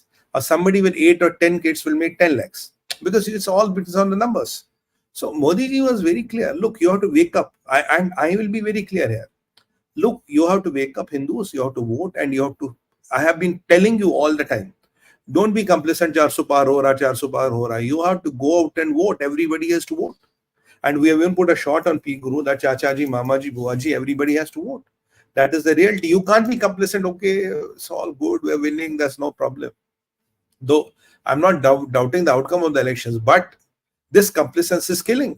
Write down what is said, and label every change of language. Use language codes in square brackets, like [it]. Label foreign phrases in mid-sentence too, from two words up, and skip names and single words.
[en] Or somebody with 8 or 10 kids will make 10 lakhs. Because it's all based on the numbers. So Modi ji was very clear. Look, you have to wake up. I will be very clear here. Look, you have to wake up, Hindus. You have to vote, and you have to. I have been telling you all the time. Don't be complacent. [hi] 400 par ho raha, 400 par ho raha. [en] You have to go out and vote. Everybody has to vote. And we have even put a shot on P Guru that Chachaji, Mamaji, Buaji, everybody has to vote. That is the reality. You can't be complacent. Okay, it's all good. We're winning. That's no problem. Though I'm not doubting the outcome of the elections, but this complacency is killing.